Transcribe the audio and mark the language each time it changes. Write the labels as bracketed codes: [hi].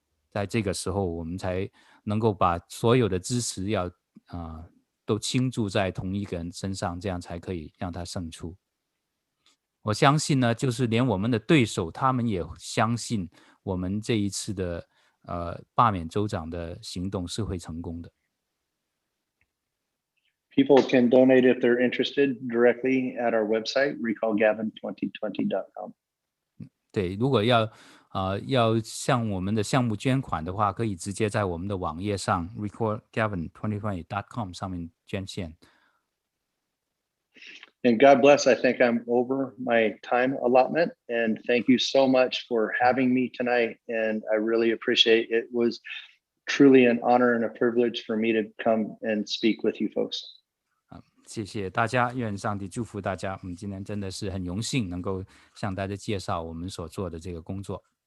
[zh] 在这个时候，我们才能够把所有的支持都倾注在同一个人身上，这样才可以让他胜出。我相信呢，就是连我们的对手，他们也相信我们这一次的罢免州长的行动是会成功的。 [en] People can donate if they're interested directly at our website, recallgavin2020.com. [zh] 对，如果要向我们的项目捐款的话，可以直接在我们的网页上 recallgavin2020.com 上面捐献。 [en] And God bless, I think I'm over my time allotment. And thank you so much for having me tonight. And I really appreciate it. It was truly an honor and a privilege for me to come and speak with you folks. [zh] 谢谢大家，愿上帝祝福大家。我们今天真的是很荣幸能够向大家介绍我们所做的这个工作。